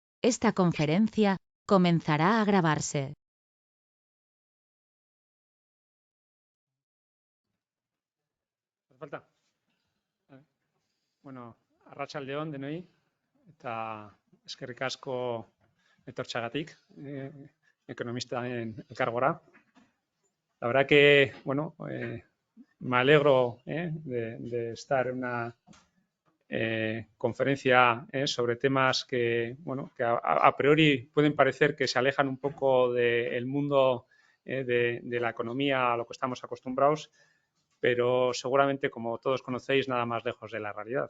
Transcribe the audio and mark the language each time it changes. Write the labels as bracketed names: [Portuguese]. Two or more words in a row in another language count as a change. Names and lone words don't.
[Spanish] Esta conferencia comenzará a grabarse. ¿Hace falta? [Basque] Bueno, arratsalde-on denoi, eta eskerrik asko etortxagatik, ekonomista en elkargora. [Spanish] La verdad que, bueno, me alegro de estar en una conferencia sobre temas que, bueno, que a priori pueden parecer que se alejan un poco del mundo de la economía a lo que estamos acostumbrados, pero seguramente, como todos conocéis, nada más lejos de la realidad.